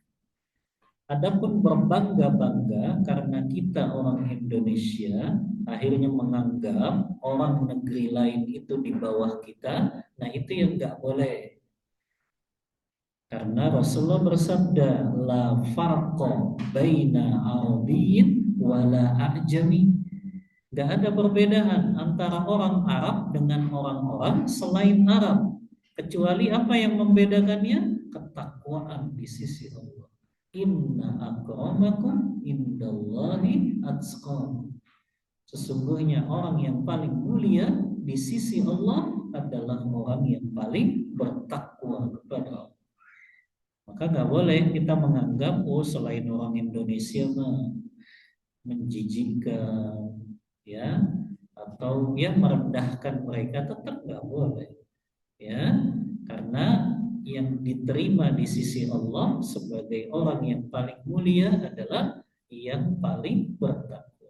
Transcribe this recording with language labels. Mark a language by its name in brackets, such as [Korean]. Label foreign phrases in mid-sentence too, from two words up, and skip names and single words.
[Indonesian] Adapun berbangga-bangga karena kita orang Indonesia akhirnya menganggap orang negeri lain itu di bawah kita, nah itu yang nggak boleh. Karena Rasulullah bersabda, [Arabic] لا فرق بين عربي ولا أعجمي. [Indonesian] Nggak ada perbedaan antara orang Arab dengan orang-orang selain Arab, kecuali apa yang membedakannya? Ketakwaan di sisi Allah. [Arabic] إن أكرمكم عند الله أتقاكم. [Indonesian] Sesungguhnya orang yang paling mulia di sisi Allah adalah orang yang paling bertakwa kepada Allah. Maka nggak boleh kita menganggap selain orang Indonesia menjijikkan, ya, atau ya merendahkan mereka, tetap nggak boleh, ya, karena yang diterima di sisi Allah sebagai orang yang paling mulia adalah yang paling bertakwa.